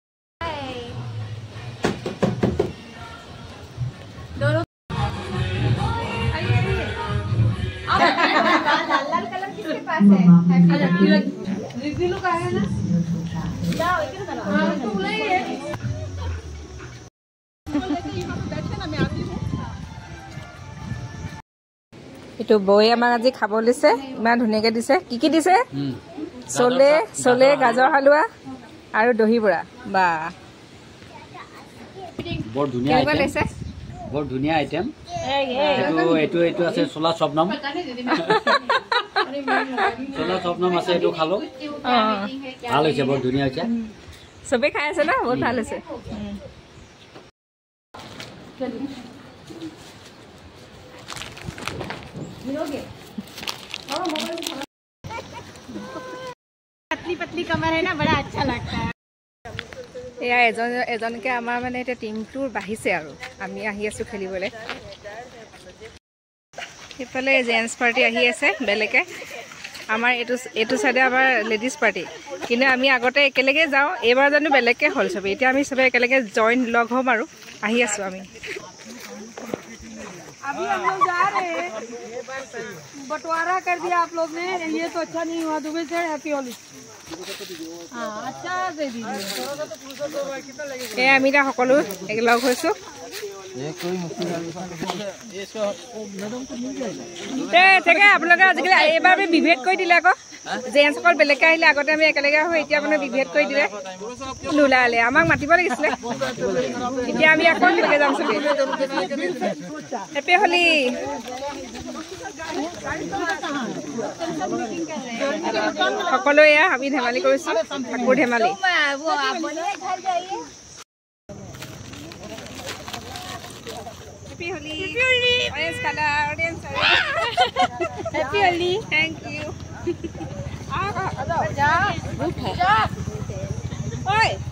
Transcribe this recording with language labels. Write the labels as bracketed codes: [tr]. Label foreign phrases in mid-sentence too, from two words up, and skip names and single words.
[hi] लाल कलर किसके पास है? रिजिलू का है ना? जाओ इधर करो। हां तो नहीं है। [as] এইটো বৌয়ে আমাক আজি খাব দিছে, ইমান ধুনীয়াকৈ দিছে। কি দিছে? চলে গাজৰ হালোৱা আৰু দহি বৰা। বা বৰ ধুনীয়া আইটেম, বৰ ধুনীয়া আইটেম। এইটো আছে চোলা চপনাম। চোলা চপনাম আছে, এইটো খালো, ভাল হৈছে, বৰ ধুনীয়া হৈছে। চবেই খাই আছে না, বহুত ভাল হৈছে। [hi] पतली पतली कमर है ना, बड़ा अच्छा लगता है। [as] এয়া এজনকে আমাৰ মানে এতিয়া টিমটোৰ বাঢ়িছে আৰু আমি আহি আছোঁ খেলিবলৈ। সেইফালে [en] gents party [as] আহি আছে বেলেগে, আমাৰ এইটো চাইডে আমাৰ [en] ladies party. [as] কিন্তু আমি আগতে একেলগে যাওঁ, এইবাৰ জানো বেলেগকৈ হ'ল চবেই। এতিয়া আমি চবেই একেলগে লগ হ'ম আৰু আহি আছোঁ আমি। [hi] अभी हम लोग जा रहे हैं, बंटवारा कर दिया आप लोग ने, ये तो अच्छा नहीं हुआ। दुबई से [en] Happy Holi. [hi] हाँ अच्छा दे दीजिए। [as] আমি এতিয়া সকলো লগ হৈছোঁ। তাকে আপোনালোকে আজিকালি এইবাৰ আমি বিভেদ কৰি দিলে আকৌ। জেন্টছসকল বেলেগকৈ আহিলে, আগতে আমি একেলগে আহোঁ, এতিয়া মানে বিভেদ কৰি দিলে। নোলালে, আমাক মাতিব লাগিছিলে। এতিয়া আমি আকৌ একেলগে যাম চবেই। [en] Happy Holi. [as] সকলোৱে এয়া আমি ধেমালি কৰিছোঁ, ঠাকুৰ ধেমালি। [en] Happy Holi. Orange color, orange color. Happy Holi. Thank you. Oi.